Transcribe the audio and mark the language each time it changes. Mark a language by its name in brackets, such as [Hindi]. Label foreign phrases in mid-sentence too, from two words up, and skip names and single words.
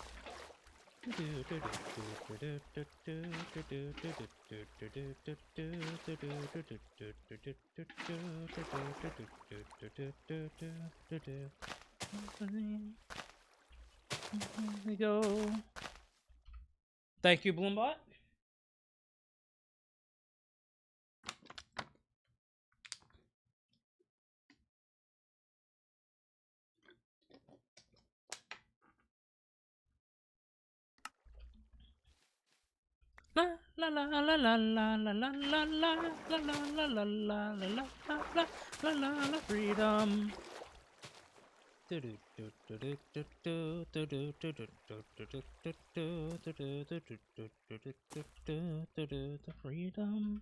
[English] We go. Thank you, Bloombot. La la la la la la la la la la la la la la la la freedom. The freedom.